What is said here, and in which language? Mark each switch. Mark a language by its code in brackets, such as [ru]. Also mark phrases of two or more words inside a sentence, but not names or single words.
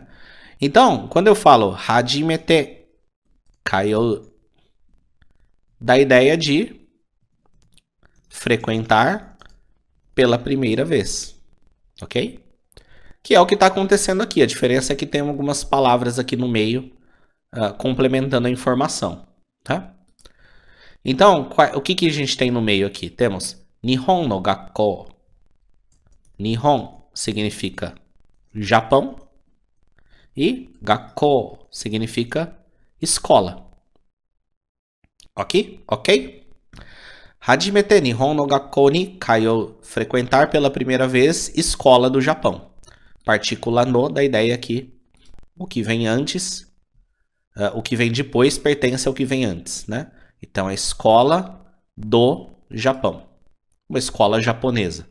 [pt] Então, quando eu falo [ja] 初めて通う, [pt] dá a ideia de frequentar pela primeira vez, ok? Que é o que está acontecendo aqui. A diferença é que tem algumas palavras aqui no meio complementando a informação, tá? Então, o que a gente tem no meio aqui? [ja] Temos 日本の学校. [pt] Nihon significa Japão e gakkou significa escola. [ja] Ok? Ok? 初めて日本の学校に通う. [pt] Frequentar pela primeira vez escola do Japão. Partícula no da ideia que o que vem antes, o que vem depois pertence ao que vem antes, né? Então, a escola do Japão. Uma escola japonesa.